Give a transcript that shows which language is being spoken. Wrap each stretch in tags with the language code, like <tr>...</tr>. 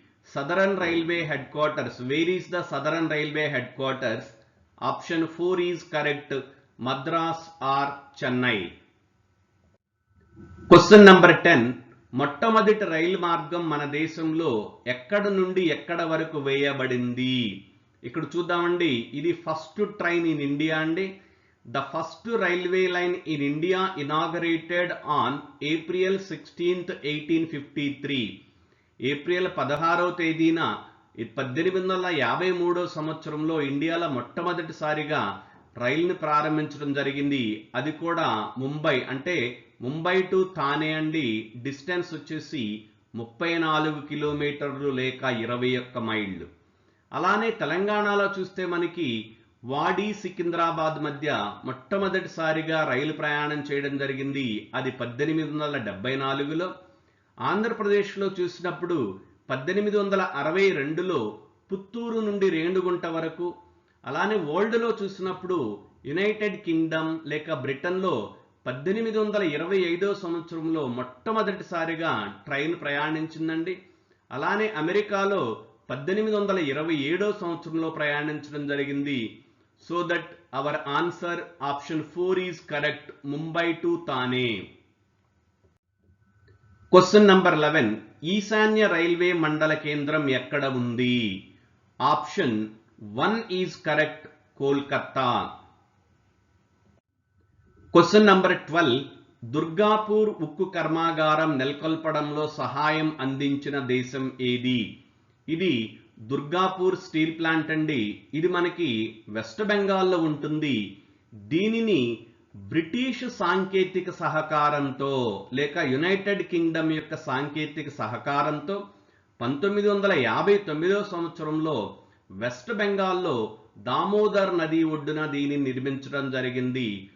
<en>Southern railway headquarters. Where is the southern railway headquarters? Option 4 is correct. Madras or Chennai.</en> <te>Question number 10. మొట్టమొదటి రైలు మార్గం మన దేశంలో ఎక్కడ నుండి ఎక్కడ వరకు వేయబడింది? ఇక్కడ చూద్దామండి. ఇది</te> <en>first train in India</en> <te>అండి.</te> <en>The first railway line in India inaugurated on April 16th, 1853.</en> <te>April 16వ తేదీన 1853 సంవత్సరంలో ఇండియాలో మొట్టమొదటిసారిగా రైలుని ప్రారంభించడం జరిగింది. అది కూడా ముంబై, అంటే ముంబై టు థానే అండి. డిస్టెన్స్ వచ్చేసి 34 కిలోమీటర్లు లేక 21 మైళ్ళు. అలానే తెలంగాణలో చూస్తే మనకి వాడి సికింద్రాబాద్ మధ్య మొట్టమొదటిసారిగా రైలు ప్రయాణం చేయడం జరిగింది. అది 1874లో. ఆంధ్రప్రదేశ్లో చూసినప్పుడు 1862లో పుత్తూరు నుండి రేణుగుంట వరకు. అలానే వరల్డ్లో చూసినప్పుడు యునైటెడ్ కింగ్డమ్ లేక బ్రిటన్లో 1825 సంవత్సరంలో మొట్టమొదటిసారిగా ట్రైన్ ప్రయాణించిందండి. అలానే అమెరికాలో 1827 సంవత్సరంలో ప్రయాణించడం జరిగింది.</te> <en>So that our answer option 4 is correct. Mumbai to Thane. Question number 11.</en> <te>ఈశాన్య రైల్వే మండల కేంద్రం ఎక్కడ ఉంది?</te> <en>Option 1 is correct.</en> <te>Kolkata.</te> <en>Question number 12.</en> <te>Durgapur ఉక్కు కర్మాగారం నెలకొల్పడంలో సహాయం అందించిన దేశం ఏది? ఇది దుర్గాపూర్ స్టీల్ ప్లాంట్ అండి. ఇది మనకి వెస్ట్ బెంగాల్లో ఉంటుంది. దీనిని బ్రిటిష్ సాంకేతిక సహకారంతో లేక యునైటెడ్ కింగ్డమ్ యొక్క సాంకేతిక సహకారంతో 1959 సంవత్సరంలో వెస్ట్ బెంగాల్లో దామోదర్ నది ఒడ్డున దీనిని నిర్మించడం జరిగింది.</te>